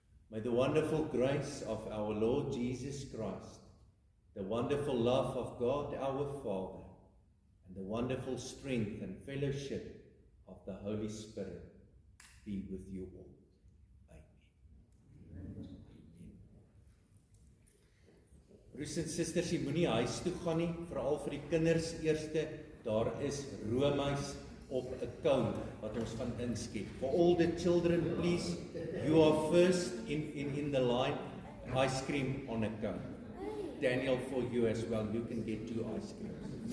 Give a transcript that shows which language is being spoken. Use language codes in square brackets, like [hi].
[en] May the wonderful grace of our Lord Jesus Christ, the wonderful love of God our Father, and the wonderful strength and fellowship of the Holy Spirit be with you all. Amen. [af] Broers en susters, jy moenie huis toe gaan nie, veral vir die kinders eerste. Daar is roomys op 'n cone wat ons gaan inskep. [en] For all the children, please, you are first in the line. Ice cream on a cone. Daniel, for you as well, you can get 2 ice creams.